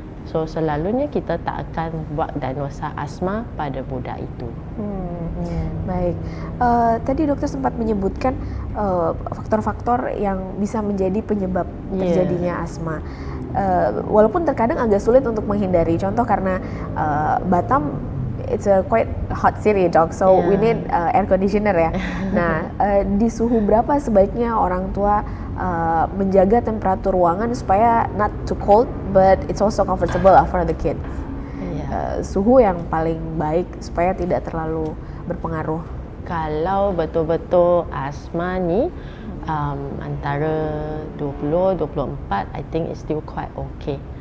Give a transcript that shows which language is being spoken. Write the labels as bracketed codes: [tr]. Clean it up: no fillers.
[ms] So selalunya kita tak akan buat diagnosa asma pada budak itu. [id] Baik, tadi dokter sempat menyebutkan faktor-faktor yang bisa menjadi penyebab terjadinya asma. Walaupun terkadang agak sulit untuk menghindari. Contoh karena Batam [en] it's a quite hot city, dog, so we need air conditioner ya. [id] Nah, di suhu berapa sebaiknya orang tua menjaga temperatur ruangan supaya [en] not too cold but it's also comfortable for the kid. [id] Suhu yang paling baik supaya tidak terlalu berpengaruh. [ms] Kalau betul-betul asma ni antara 20-24, [en] I think it's still quite okay.